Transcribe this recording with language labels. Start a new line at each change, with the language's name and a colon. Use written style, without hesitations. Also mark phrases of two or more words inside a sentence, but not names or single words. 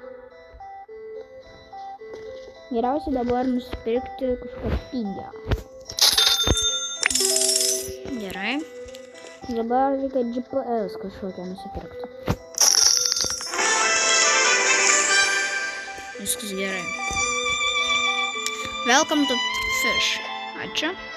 Lithuanian: Geriausia dabar nusipirkti kažką pigią. Gerai. Dabar reikia GPS kažkokią nusipirkti. Viskas gerai.
English: Welcome to fish.
Lithuanian: Ačiū.